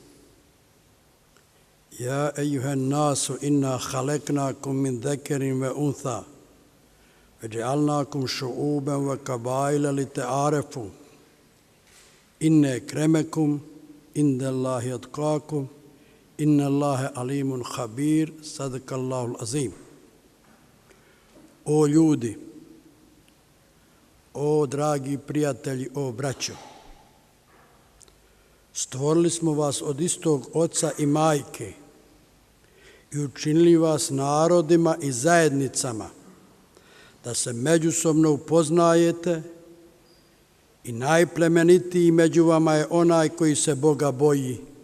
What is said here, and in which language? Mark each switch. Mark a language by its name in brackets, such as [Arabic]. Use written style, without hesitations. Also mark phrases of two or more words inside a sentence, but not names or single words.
[Arabic] يا أيها الناس إنا خلقناكم من ذكر وأنثى وجعلناكم شعوبا وقبائل لتعارفوا إن أكرمكم عند الله أتقاكم إن الله عليم خبير صدق الله العظيم. [Bosnian] O ljudi, o dragi prijatelji, o braćo, stvorili smo vas od istog oca i majke i učinili vas narodima i zajednicama da se međusobno upoznajete i najplemenitiji među vama je onaj koji se Boga boji.